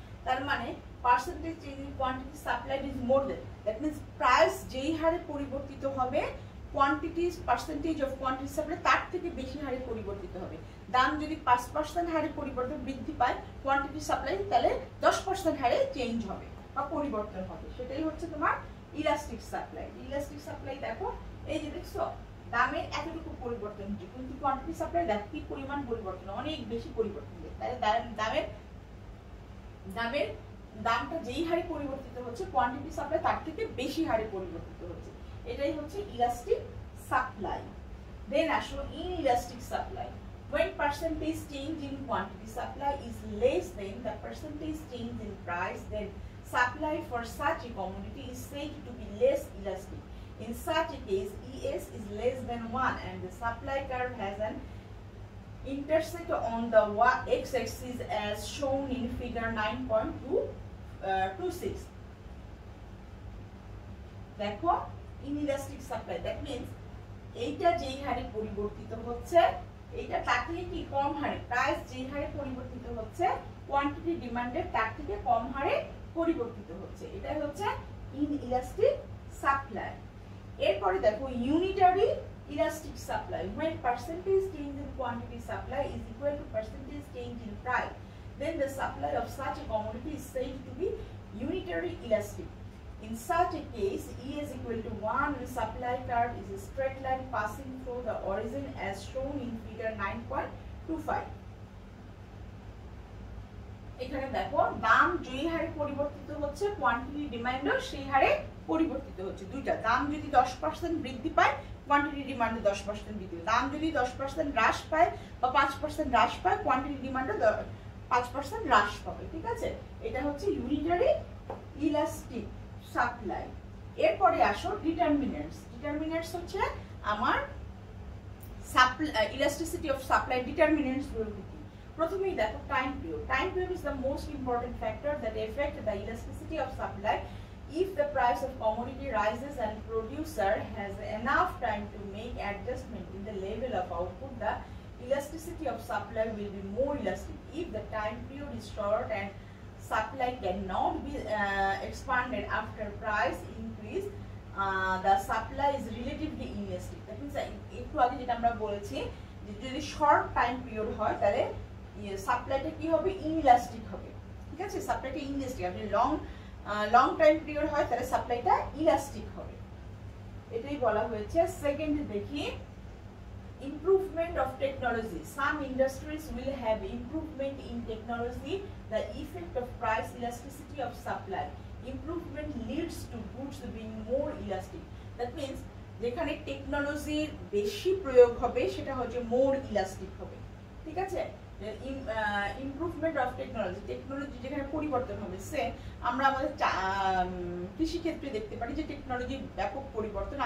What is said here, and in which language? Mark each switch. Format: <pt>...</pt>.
<bn>তার মানে</bn> <en>percentage change in quantity supplied is more than, that means price</en> <bn>যেই হারে পরিবর্তিত হবে</bn> <en>quantities percentage of quantity supply</en> <bn>তার থেকে বেশি হারে পরিবর্তিত হবে। দাম যদি 5% হারে পরিবর্তন বৃদ্ধি পায় কোয়ান্টিটি সাপ্লাই, তাহলে 10% হারে চেঞ্জ হবে বা পরিবর্তন হবে, সেটাই হচ্ছে তোমার ইলাস্টিক সাপ্লাই। ইলাস্টিক সাপ্লাই দেখো এই যে দেখছো দামের এতটুকু পরিবর্তন হচ্ছে কিন্তু কোয়ান্টিটি সাপ্লাই দেখো কি পরিমাণ পরিবর্তন, অনেক বেশি পরিবর্তন হচ্ছে, তাহলে দামটা যেই হারে পরিবর্তিত হচ্ছে কোয়ান্টিটি সাপ্লাই তার থেকে বেশি হারে পরিবর্তিত হচ্ছে, এটাই হচ্ছে ইলাস্টিক সাপ্লাই। দেন আসো inelastic supply,</bn> <en>when percentage change in quantity supply is less than the percentage change in price, then supply for such a commodity is said to be less elastic. In such a case, ES is less than 1 and the supply curve has an intersect on the x-axis as shown in figure 9.26.</en> <bn>দেখো inelastic supply,</bn> <en>that means</en> <bn>এইটা যেই হারে পরিবর্তিত হচ্ছে এইটা তার থেকে কি কম হারে, প্রাইস যেই হারে পরিবর্তিত হচ্ছে কোয়ান্টিটি ডিমান্ডের তার থেকে কম হারে পরিবর্তিত হচ্ছে, এটাই হচ্ছে ইনইলাস্টিক সাপ্লাই। এরপরে দেখো unitary elastic supply,</bn> <en>when percentage change in quantity supply is equal to percentage change in price, then the supply of such a commodity is said to be unitary elastic. In such a case, E is equal to 1 and supply curve is a straight line passing through the origin as shown in figure 9.25.</en> <bn>এখানে দেখো দাম যেই হারে পরিবর্তিত হচ্ছে quantity ডিমান্ডও সেই হারে পরিবর্তিত হচ্ছে। দুইটা, দাম যদি 10% বৃদ্ধি পায় কোয়ান্টিটি ডিমান্ডে 10% বৃদ্ধি পায়, দাম যদি 10% হ্রাস পায় বা 5% হ্রাস পায় কোয়ান্টিটি ডিমান্ডে 5% হ্রাস পাবে। ঠিক আছে, এটা হচ্ছে ইউনিটারি ইলাস্টিক সাপ্লাই। এরপরে আসো ডিটারমিনেন্টস। ডিটারমিনেন্টস হচ্ছে আমার supply elasticity of supply determinants গুলো কি। প্রথমেই দেখো time period.</bn> <en>Time period is the most important factor that effect the elasticity of supply. If the price of commodity rises and producer has enough time to make adjustment in the level of output, the elasticity of supply will be more elastic. If the time period is short and supply cannot be expanded after price increase, the supply is relatively inelastic. That means</en> <bn>একটু আগে যেটা আমরা বলেছি যে যদি short time period হয় তাহলে সাপ্লাইটা কি হবে, ইনইলাস্টিক হবে। ঠিক আছে, সাপ্লাইটা ইনইলাস্টিক। আপনি লং টাইম পিরিয়ড হয় তাহলে সাপ্লাইটা ইলাস্টিক হবে, এটাই বলা হয়েছে।</bn> <en>Second দেখি improvement of technology. Some industries will have improvement in technology. The effect of price elasticity of supply. Improvement leads to goods being more elastic. That means</en> <bn>যেখানে টেকনোলজির বেশি প্রয়োগ হবে সেটা হচ্ছে মোর ইলাস্টিক হবে। ঠিক আছে, ইমপ্রুভমেন্ট অফ টেকনোলজি, টেকনোলজি যেখানে পরিবর্তন হবে। সে আমরা আমাদের কৃষি ক্ষেত্রে দেখতে পারি যে টেকনোলজির ব্যাপক পরিবর্তন।</bn>